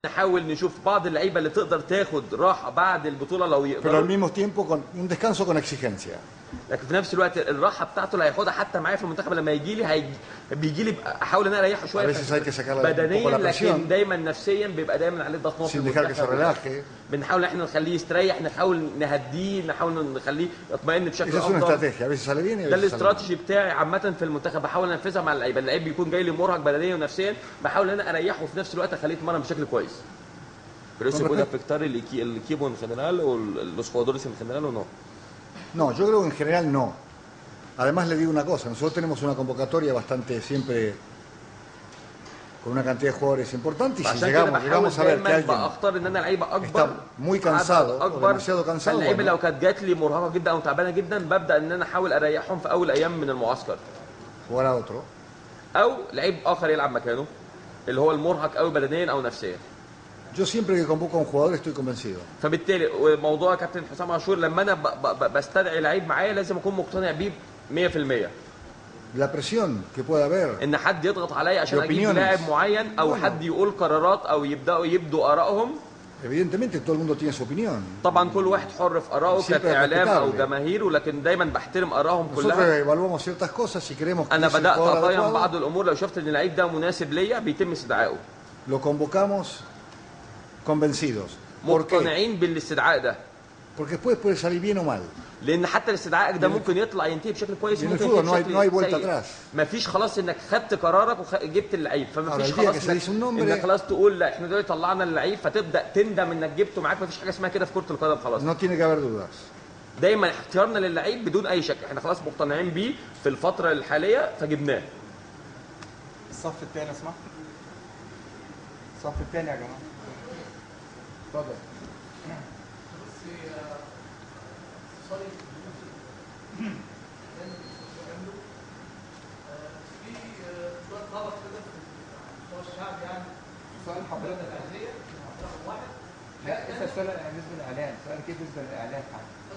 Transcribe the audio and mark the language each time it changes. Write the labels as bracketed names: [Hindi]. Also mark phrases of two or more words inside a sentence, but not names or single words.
[Arabic] نحاول نشوف بعض اللعيبه اللي تقدر تاخد راحه بعد البطوله لو [Spanish] pero al [Arabic] يقدروا، [Spanish] mismo tiempo con un descanso con exigencia. [Arabic] لكن في نفس الوقت الراحه بتاعته اللي هياخدها حتى معايا في المنتخب لما يجي لي بيجي لي احاول ان انا اريحه [Spanish] A [Arabic] شويه [Spanish] veces hay que sacarle un [Arabic] بدنيا، [Spanish] poco la [Arabic] لكن [Spanish] presión [Arabic] دايما نفسيا بيبقى دايما عليه ضغط في [Spanish] sin dejar que se [Arabic] المنتخب. [Spanish] relaje. [Arabic] بنحاول احنا نخليه يستريح، نحاول نهديه، نحاول نخليه يطمئن بشكل [Spanish] Esa es una [Arabic] افضل. [Spanish] estrategia, a veces sale bien y a [Arabic] ده [Spanish] veces sale mal. [Arabic] الاستراتيجي بتاعي عامه في المنتخب، بحاول انفذها مع اللعيبه. اللعيب بيكون جاي لي مرهق بدنيا ونفسيا، بحاول ان انا اريحه وفي نفس الوقت eخليه يتمرن بشكل كويس. [Spanish] Pero eso puede afectar el equipo en general o los jugadores en general o no? No, yo creo que en general no. Además le digo una cosa, nosotros tenemos una convocatoria bastante siempre con una cantidad de jugadores importante y si llegamos a ver que alguien [Arabic] بختار ان انا لعيبه اكبر [Spanish] está muy cansado o demasiado cansado, [Arabic] اللعيبه [Spanish] bueno, [Arabic] لو كانت جات لي مرهقه جدا او تعبانه جدا ببدا ان انا احاول اريحهم في اول ايام من المعسكر، [Spanish] jugar a otro. [Arabic] او لعيب اخر يلعب مكانه اللي هو المرهق قوي بدنيا او نفسيا. [Spanish] Yo siempre que convoco a un jugador estoy convencido. [Arabic] فبالتالي موضوع كابتن حسام عاشور لما انا بستدعي لعيب معايا لازم اكون مقتنع بيه 100%. [Spanish] La presión que pueda haber, [Arabic] ان حد يضغط عليا عشان اجيب لاعب معين او حد يقول قرارات او يبدوا ارائهم. [Spanish] evidentemente todo el mundo tiene su opinión. [Arabic] طبعا كل واحد حر في ارائه كاعلام او جماهير، ولكن دايما بحترم ارائهم [Spanish] Nosotros [Arabic] كلها. [Spanish] evaluamos ciertas cosas si creemos que [Arabic] انا [Spanish] es el [Arabic] بدات [Spanish] jugador [Arabic] اقيم [Spanish] adecuado, [Arabic] بعض الامور، لو شفت ان اللعيب ده مناسب ليا بيتم استدعائه. [Spanish] lo convocamos convencidos. ¿Por qué? [Arabic] مقتنعين بالاستدعاء ده، [Spanish] Porque después puede salir bien o mal. [Arabic] لان حتى الاستدعاء ده ممكن يطلع ينتهي بشكل كويس، [Spanish] En el [Arabic] ممكن [Spanish] fútbol [Arabic] ينتهي [Spanish] no hay vuelta [Arabic] بشكل سيء. [Spanish] atrás. [Arabic] مفيش خلاص انك خدت قرارك وجبت اللعيب، فمفيش [Spanish] Ahora, el día [Arabic] خلاص [Spanish] que se dice un nombre- [Arabic] انك خلاص تقول لا احنا دلوقتي طلعنا اللعيب فتبدا تندم انك جبته معاك. مفيش حاجه اسمها كده في كره القدم خلاص. [Spanish] No tiene que haber dudas. [Arabic] دايما اختيارنا للعيب بدون اي شك، احنا خلاص مقتنعين بيه في الفتره الحاليه فجبناه. الصف الثاني اسمع، الصف الثاني يا جماعه اتفضل. سؤال حضرتك لا اسال سؤال بالنسبه للاعلام، سؤال كيف بالنسبه للاعلام حضرتك؟